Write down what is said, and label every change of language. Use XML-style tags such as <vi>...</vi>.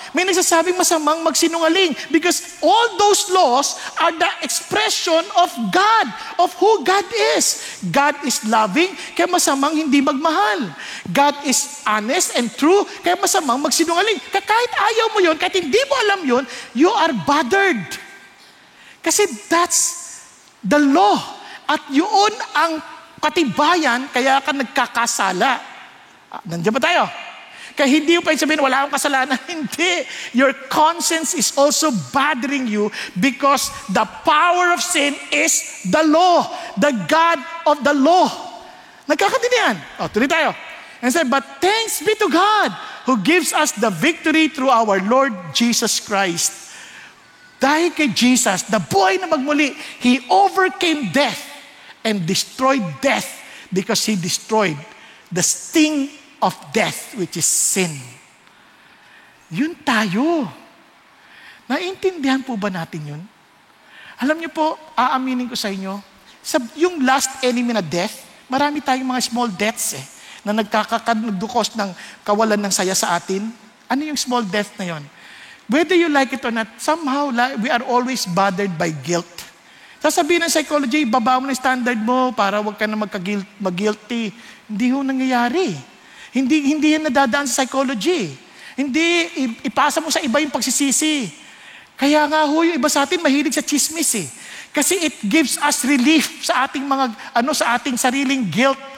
<tl>May nagsasabing masamang magsinungaling</tl> <en>because all those laws are the expression of God, of who God is. God is loving,</en> <tl>kaya masamang hindi magmahal.</tl> <en>God is honest and true,</en> <tl>kaya masamang magsinungaling. Kaya kahit ayaw mo yun, kahit hindi mo alam yun,</tl> <en>you are bothered. Kasi that's the law.</en> <tl>At yun ang katibayan, kaya ka nagkakasala. Nandiyan ba tayo? Kaya hindi mo pa sabihin, wala akong kasalanan. Hindi.</tl> <en>Your conscience is also bothering you because the power of sin is the law. The God of the law.</en> <tl>Nagkakatindihan. Tuloy tayo.</tl> <en>And say, but thanks be to God who gives us the victory through our Lord Jesus Christ.</en> <tl>Dahil kay Jesus, the buhay na magmuli,</tl> <en>He overcame death and destroyed death because He destroyed the sting of death, which is sin.</en> <tl>Yun tayo. Naintindihan po ba natin yun? Alam niyo po, aaminin ko sa inyo, yung last enemy na death, marami tayong mga small deaths na nagdukos ng kawalan ng saya sa atin. Ano yung small death na yun?</tl> <en>Whether you like it or not, somehow we are always bothered by guilt.</en> <tl>Sasabihin ng psychology, baba mo na standard mo para wag ka na mag-guilty. Hindi ho nangyayari. Hindi yan nadadaan sa psychology. Hindi, ipasa mo sa iba yung pagsisisi. Kaya nga ho, yung iba sa atin mahilig sa chismis Kasi</tl> <en>it gives us relief</en> <tl>sa ating sa ating sariling guilt.</tl>